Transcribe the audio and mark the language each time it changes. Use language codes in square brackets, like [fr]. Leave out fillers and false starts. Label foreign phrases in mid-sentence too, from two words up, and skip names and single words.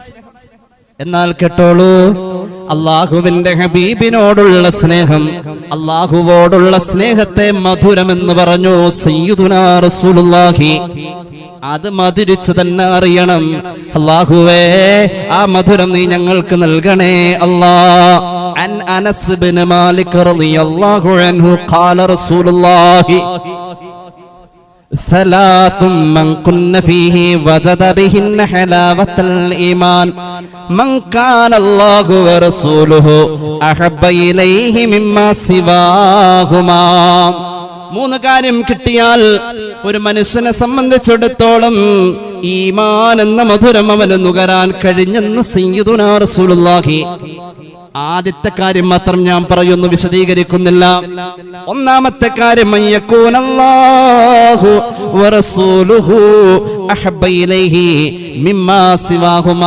[ml] എന്നാൽ കേട്ടോളൂ, അല്ലാഹുവിന്റെ ഹബീബിനോടുള്ള സ്നേഹം, അല്ലാഹുവോടുള്ള സ്നേഹത്തെ മധുരം എന്ന് പറഞ്ഞു [ar] سيدنا رسول الله. [ml] അത് മധുരിച്ച് തന്നെ അറിയണം. അല്ലാഹുവേ, ആ മധുരം നീ ഞങ്ങൾക്ക് നൽകണേ അല്ലാ. [ar] عن أنس بن مالك رضي الله عنه قال رسول الله ثلاث من كن فيه وجد بهن حلاوة الإيمان من كان الله ورسوله أحب إليه مما سواهما. [ml] മൂന്ന് കാര്യം കിട്ടിയാൽ ഒരു മനുഷ്യനെ സംബന്ധിച്ചിടത്തോളം ഈമാൻ എന്ന മധുരം അവന് നുകരാൻ കഴിഞ്ഞെന്ന് [ar] سيدنا رسول الله. [ml] ആദ്യത്തെ കാര്യം മാത്രം ഞാൻ പറയുന്നു, വിശദീകരിക്കുന്നില്ല. ഒന്നാമത്തെ കാര്യം [ar] الله ورسوله أحب إليه مما سواهما.